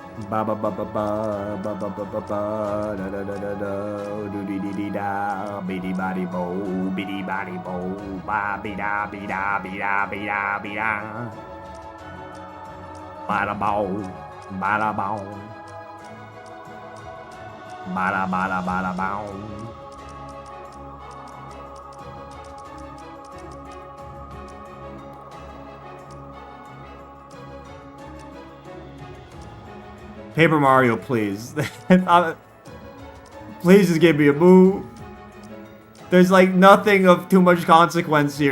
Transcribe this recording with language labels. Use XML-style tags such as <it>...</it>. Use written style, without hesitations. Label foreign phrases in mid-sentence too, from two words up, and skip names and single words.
<en>Ba ba ba ba ba ba ba ba ba ba da da da da da do dee dee dee da biddy body bo biddy body bo ba be da be da be da be da be da ba da bo ba da bo ba da ba da ba da bo. Paper Mario, please. Please just give me a move. There's like nothing of too much consequence here.</en>